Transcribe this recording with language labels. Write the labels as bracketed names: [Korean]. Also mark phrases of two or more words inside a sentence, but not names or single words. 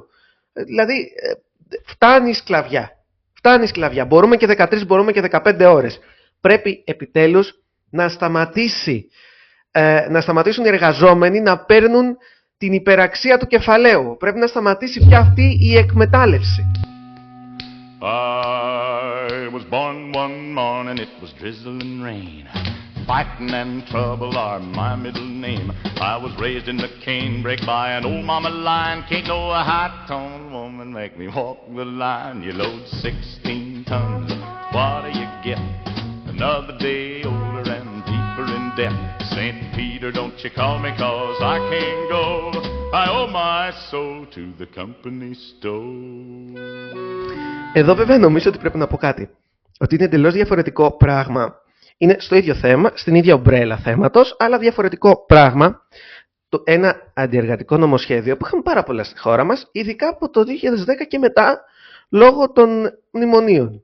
[Greek] Δηλαδή, φτάνει η σκλαβιά. Μπορούμε και 13, μπορούμε και 15 ώρες. Πρέπει επιτέλους να σταματήσουν οι εργαζόμενοι να παίρνουν την υπεραξία του κεφαλαίου. Πρέπει να σταματήσει πια αυτή η εκμετάλλευση. [English] I was born one morning, it was drizzling rain. Fighting and trouble are my middle name. I was raised in the canebrake by an old mama line. Can't no high-toned woman make me walk the line. You load 16 tons, what do you get? Another day older and deeper in debt. St. Peter, don't you call me 'cause I can't go. I owe my soul to the company store. [Greek] Εδώ βέβαια νομίζω ότι πρέπει να πω κάτι. Ότι είναι εντελώς διαφορετικό πράγμα. Είναι στο ίδιο θέμα, στην ίδια ομπρέλα θέματος, αλλά διαφορετικό πράγμα. Ένα αντιεργατικό νομοσχέδιο που είχαμε πάρα πολλά στη χώρα μας, ειδικά από το 2010 και μετά, λόγω των μνημονίων.